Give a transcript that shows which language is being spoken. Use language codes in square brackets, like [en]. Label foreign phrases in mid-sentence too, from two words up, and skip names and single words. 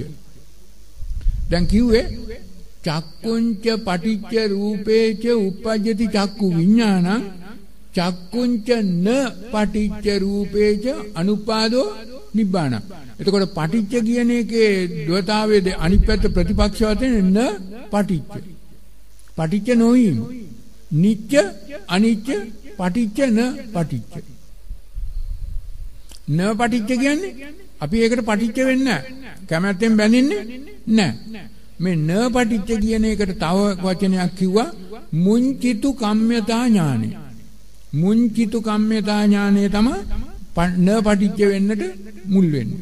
[si] දැන් කිව්වේ [pi] චක්කුංච පටිච්ච රූපේච උප්පජ්ජති චක්කු විඥානං චක්කුංච න පටිච්ච රූපේච අනුපාදෝ නිබ්බාන. [si] එතකොට පටිච්ච කියන එකේ ද්වතාවයේ අනිත් පැත්ත ප්‍රතිපක්ෂ වශයෙන් [pi] න පටිච්ච. [si] පටිච්ච නොවීම. [pi] නිච්ච අනිච්ච පටිච්ච න පටිච්ච. න පටිච්ච [si] කියන්නේ අපි ඒකට පටිච්ච වෙන්නේ නැහැ. කැමැත්තෙන් බැඳින්නේ නැහැ. මේ [pi] න පටිච්ච [si] කියන එකට තව වචනයක් කිව්වා [pi] මුංචිතු කම්ම්‍යතා ඥානෙ. මුංචිතු කම්ම්‍යතා ඥානෙ [si] තමයි [pi] න පටිච්ච [si] වෙන්නට මුල් වෙන්නේ.